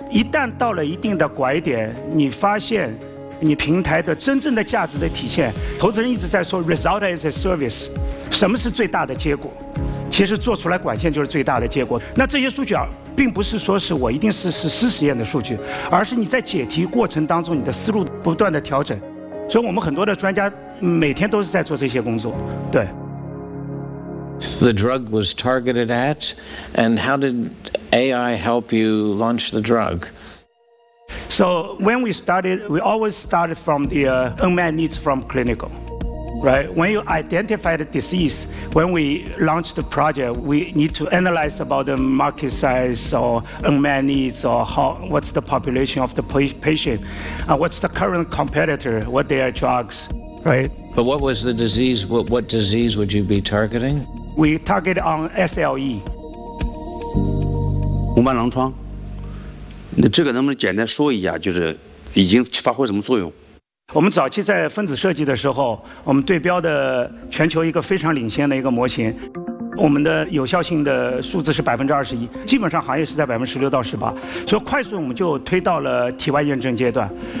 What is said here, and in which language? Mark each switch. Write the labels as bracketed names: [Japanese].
[Chinese] 一旦到了一定的拐点，你发现你平台的真正的价值的体现，投资人一直在说 [English] result as a service， [Chinese] 什么是最大的结果？其实做出来管线就是最大的结果。那这些数据啊，并不是说是我一定是实实验的数据，而是你在解题过程当中，你的思路不断的调整。所以我们很多的专家每天都是在做这些工作，对。 [English] The drug was targeted at, and how did AI help you launch the drug? So when we started, we always started from the unmet needs from clinical. right? When you identify the disease, when we launch the project, we need to analyze about the market size or unmet needs or what's the population of the patient, what's the current competitor, what their drugs, right? But what was the disease? What disease would you be targeting? We target on SLE. [Chinese] 红斑狼疮，那这个能不能简单说一下，就是已经发挥什么作用？我们早期在分子设计的时候，我们对标的全球一个非常领先的一个模型，我们的有效性的数字是21%，基本上行业是在16%-18%，所以快速我们就推到了体外验证阶段。